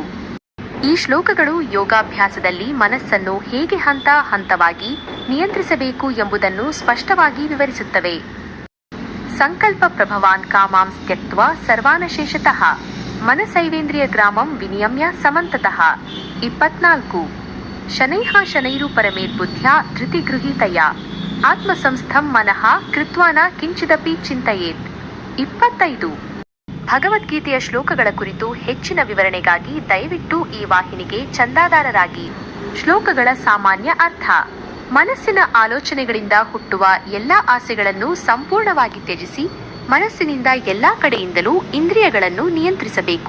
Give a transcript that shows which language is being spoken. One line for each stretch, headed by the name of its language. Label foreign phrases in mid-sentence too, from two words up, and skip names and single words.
Kannada: ಈ ಶ್ಲೋಕಗಳು ಯೋಗಾಭ್ಯಾಸದಲ್ಲಿ ಮನಸ್ಸನ್ನು ಹೇಗೆ ಹಂತ ಹಂತವಾಗಿ ನಿಯಂತ್ರಿಸಬೇಕು ಎಂಬುದನ್ನು ಸ್ಪಷ್ಟವಾಗಿ ವಿವರಿಸುತ್ತವೆ.
Sanskrit: ಸಂಕಲ್ಪ ಪ್ರಭವಾನ್ ಕಾಮಾಂಸ್ ತ್ಯಕ್ತ್ವಾ ಸರ್ವಾನಶೇಷತಃ ಮನಸೈವೇಂದ್ರಿಯ ಗ್ರಾಮಂ ವಿನಿಯಮ್ಯ ಸಮಂತತಃ. 24. ಶನೈಃ ಶನೈರು ಪರಮೇತ್ ಬುದ್ಧ್ಯಾ ಧೃತಿಗೃಹೀತಯ ಆತ್ಮಸಂಸ್ಥಂ ಮನಃ ಕೃತ್ವಾ ನ ಕಿಂಚಿದಪಿ ಚಿಂತಯೇತ್. 25.
Kannada: ಭಗವದ್ಗೀತೆಯ ಶ್ಲೋಕಗಳ ಕುರಿತು ಹೆಚ್ಚಿನ ವಿವರಣೆಗಾಗಿ ದಯವಿಟ್ಟು ಈ ವಾಹಿನಿಗೆ ಚಂದಾದಾರರಾಗಿ. ಶ್ಲೋಕಗಳ ಸಾಮಾನ್ಯ ಅರ್ಥ: ಮನಸ್ಸಿನ ಆಲೋಚನೆಗಳಿಂದ ಹುಟ್ಟುವ ಎಲ್ಲ ಆಸೆಗಳನ್ನು ಸಂಪೂರ್ಣವಾಗಿ ತ್ಯಜಿಸಿ ಮನಸ್ಸಿನಿಂದ ಎಲ್ಲಾ ಕಡೆಯಿಂದಲೂ ಇಂದ್ರಿಯಗಳನ್ನು ನಿಯಂತ್ರಿಸಬೇಕು.